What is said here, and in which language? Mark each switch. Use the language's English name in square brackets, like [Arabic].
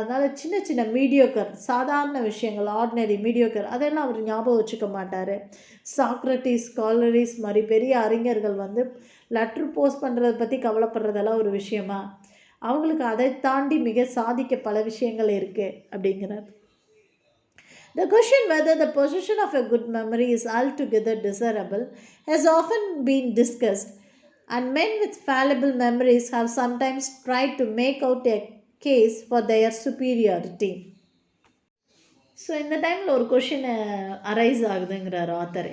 [Tamil] அதனால் சின்ன சின்ன மீடியோக்கர், சாதாரண விஷயங்கள், ஆர்டினரி மீடியோக்கர், அதெல்லாம் அவர் ஞாபகம் வச்சுக்க மாட்டார். சாக்ரட்டிஸ், காலரிஸ் மாதிரி பெரிய அறிஞர்கள் வந்து லெட்ரு போஸ்ட் பண்ணுறதை பற்றி கவலைப்படுறதெல்லாம் ஒரு விஷயமா, அவங்களுக்கு அதை தாண்டி மிக சாதிக்க பல விஷயங்கள் இருக்குது அப்படிங்கிறார். [English] The question whether the possession of a good memory is altogether desirable has often been discussed, and men with fallible memories have sometimes tried to make out a case for their superiority. [Tamil] So இந்த டைமில் ஒரு question arise ஆகுதுங்கிறார் author.